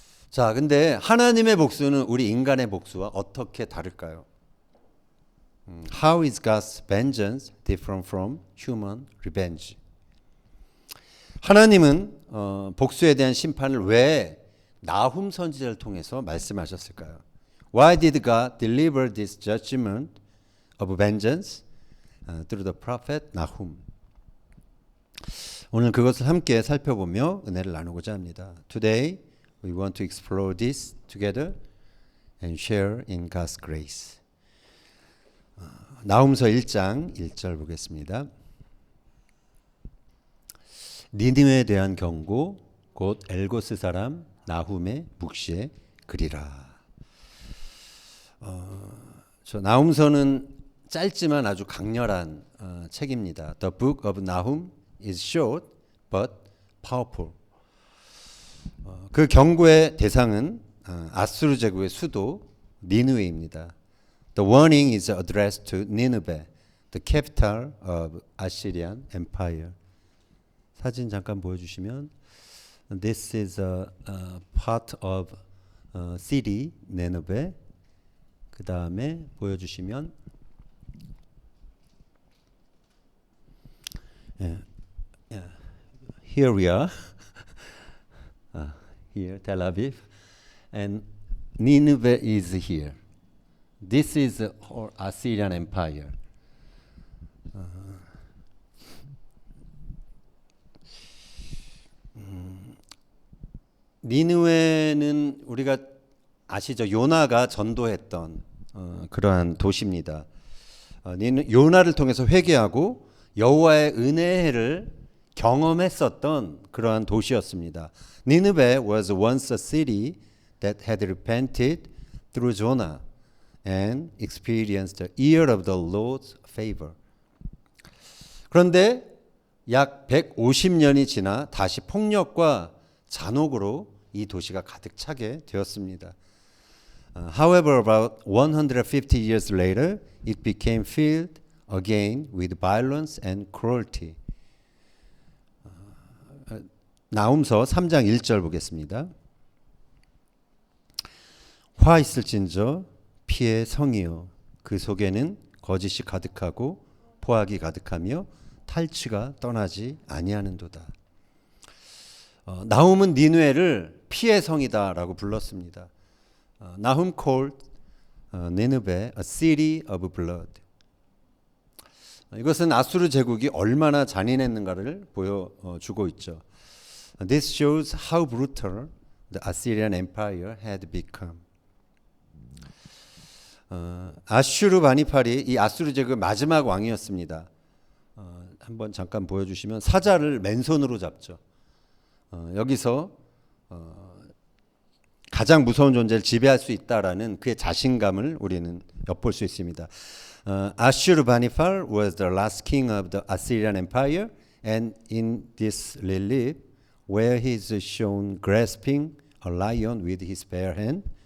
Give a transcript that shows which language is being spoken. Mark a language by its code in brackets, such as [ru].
[ko] 자, 근데 하나님의 복수는 우리 인간의 복수와 어떻게 다를까요? [en] How is God's vengeance different from human revenge? [ko] 하나님은 복수에 대한 심판을 왜 나훔 선지자를 통해서 말씀하셨을까요? [en] Why did God deliver this judgment of vengeance through the prophet Nahum? [ko] 오늘 그것을 함께 살펴보며 은혜를 나누고자 합니다. [en] Today we want to explore this together and share in God's grace. [ko] 나훔서 1장 1절 보겠습니다. 니느웨에 대한 경고 곧 엘고스 사람 나훔의 묵시의 글이라. 저 나훔서는 짧지만 아주 강렬한 책입니다. [en] The book of Nahum is short but powerful. [ko] 그 경고의 대상은 아수르 제국의 수도 니느웨입니다. [en] The warning is addressed to Nineveh, the capital of Assyrian Empire. [ko] 사진 잠깐 보여주시면, [en] this is a part of city Nineveh. [ko] 그 다음에 보여주시면, [en] here we are, here Tel Aviv, and Nineveh is here. This is Assyrian Empire. [ko] 니느웨는 우리가 아시죠? 요나가 전도했던 그러한 도시입니다. 요나를 통해서 회개하고 여호와의 은혜를 경험했었던 그러한 도시였습니다. [en] Nineveh was once a city that had repented through Jonah and experienced the year of the Lord's favor. [ko] 그런데 약 150년이 지나 다시 폭력과 잔혹으로 이 도시가 가득 차게 되었습니다. [en] However, about 150 years later, it became filled again with violence and cruelty. [ko] 나훔서 3장 1절 보겠습니다. 화 있을진저 피의 성이요 그 속에는 거짓이 가득하고 포악이 가득하며 탈취가 떠나지 아니하는도다. 나훔은 니느웨를 피의 성이다라고 불렀습니다. [en] Nahum called Nineveh a city of blood. [ko] 이것은 아수르 제국이 얼마나 잔인했는가를 보여주고 있죠. [en] This shows how brutal the Assyrian Empire had become. [ko] 아슈르바니팔이 이 아수르 제국의 마지막 왕이었습니다. 한번 잠깐 보여주시면 사자를 맨손으로 잡죠. 여기서 가장 무서운 존재를 지배할 수 있다라는 그의 자신감을 우리는 엿볼 수 있습니다. [en] Ashurbanipal was the last king of the Assyrian Empire, and in this relief, where he is shown grasping a lion with his bare hand,